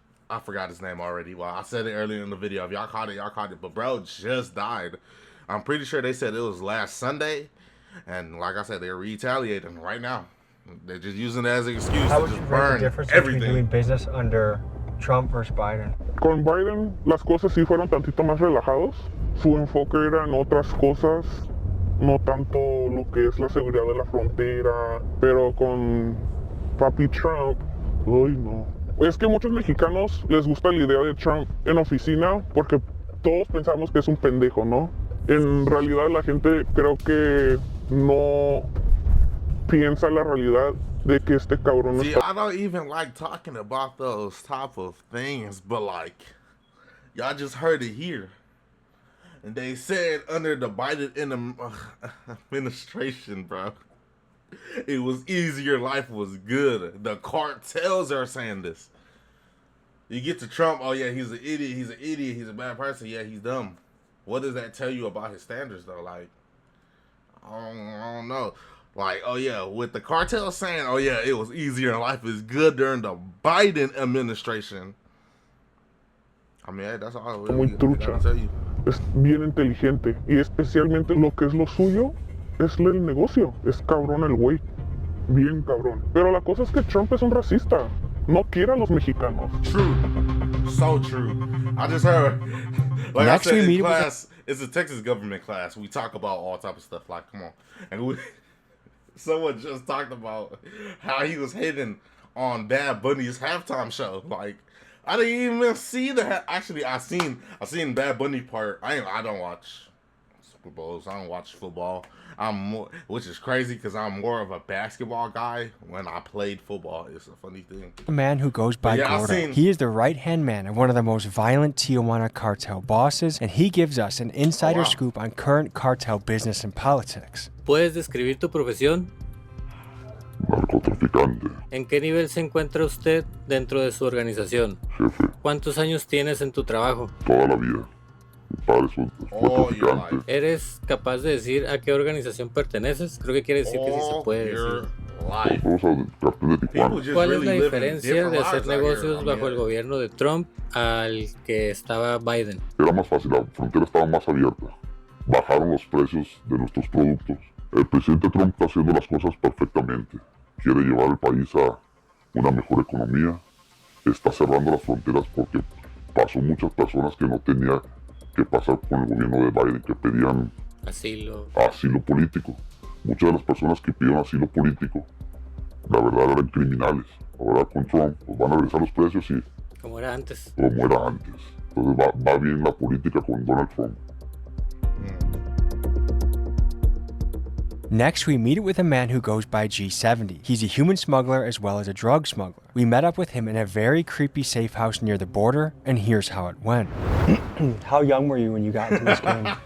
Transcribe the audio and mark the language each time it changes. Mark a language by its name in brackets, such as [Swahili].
[English] I forgot his name already. Well, I said it earlier in the video. If y'all caught it, y'all caught it. But bro just died. I'm pretty sure they said it was last Sunday, and like I said, they're retaliating right now. They're just using it as an excuse to just burn everything. Between doing business under Trump versus Biden? [Spanish] Con Biden las cosas sí fueron tantito más relajados. Su enfoque era en otras cosas, no tanto lo que es la seguridad de la frontera. Pero con Papi Trump, uy no. Es que muchos mexicanos les gusta la idea de Trump en oficina porque todos pensamos que es un pendejo, ¿no? En realidad la gente creo que no piensa la realidad de que este cabrón [English] See, I don't even like talking about those type of things, but like, y'all just heard it here. And they said under the Biden administration, bro, it was easier, life was good. The cartels are saying this. You get to Trump, oh yeah, he's an idiot, he's a bad person, yeah, he's dumb. What does that tell you about his standards though? Like, I don't know. Like, oh yeah, with the cartel saying, oh yeah, it was easier and life is good during the Biden administration. I mean, hey, that's all I [Spanish] muy [English] really gotta tell you. [Spanish] Es bien inteligente y especialmente lo que es lo suyo es el negocio. Es cabrón el güey, bien cabrón. Pero la cosa es que Trump es un racista. No quiere a los mexicanos. [English] True, so true. I just heard, like Next I said we in meet class, it's a Texas government class. We talk about all type of stuff. Like, come on, and someone just talked about how he was hitting on Bad Bunny's halftime show. Like, I didn't even see the. Actually, I seen Bad Bunny part. I don't watch Super Bowls. I don't watch football. I'm more, which is crazy because I'm more of a basketball guy. When I played football, it's a funny thing. A man who goes by Gordo. He is the right-hand man of one of the most violent Tijuana cartel bosses, and he gives us an insider scoop on current cartel business and politics. [Spanish] ¿Puedes describir tu profesión? Narcotraficante. ¿En qué nivel se encuentra usted dentro de su organización? Jefe. ¿Cuántos años tienes en tu trabajo? Toda la vida. Mi padre fue traficante. ¿Eres capaz de decir a qué organización perteneces? Creo que quiere decir que sí se puede decir. Vamos al cartel de Tijuana. ¿Cuál es la diferencia de hacer negocios bajo el gobierno de Trump al que estaba Biden? Era más fácil, la frontera estaba más abierta. Bajaron los precios de nuestros productos. El presidente Trump está haciendo las cosas perfectamente. Quiere llevar el país a una mejor economía. Está cerrando las fronteras porque pasó muchas personas que no tenían que pasar con el gobierno de Biden, que pedían asilo político. Muchas de las personas que pidieron asilo político la verdad eran criminales. Ahora con Trump pues van a regresar los precios y Como era antes. como era antes. Entonces va bien la política con Donald Trump. [English] Next, we meet with a man who goes by G70. He's a human smuggler as well as a drug smuggler. We met up with him in a very creepy safe house near the border, and here's how it went. How young were you when you got into this game?